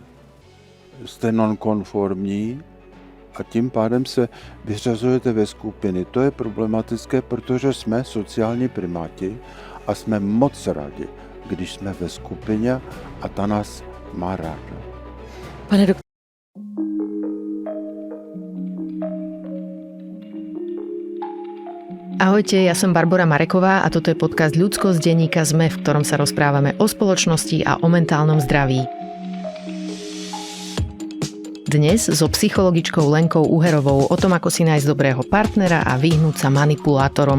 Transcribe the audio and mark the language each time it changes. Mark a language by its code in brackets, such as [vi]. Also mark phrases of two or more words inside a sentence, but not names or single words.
[cs] Jste nonkonformní a tím pádem se vyřazujete ve skupiny. To je problematické, protože jsme sociální primáti a jsme moc rádi, když jsme ve skupině a ta nás má ráda. Pane doktor. [sk] Ahojte, ja som Barbora Mareková a toto je podcast Ľudsko z denníka SME, v ktorom sa rozprávame o spoločnosti a o mentálnom zdraví. Dnes so psychologičkou Lenkou Uherovou o tom, ako si nájsť dobrého partnera a vyhnúť sa manipulátorom.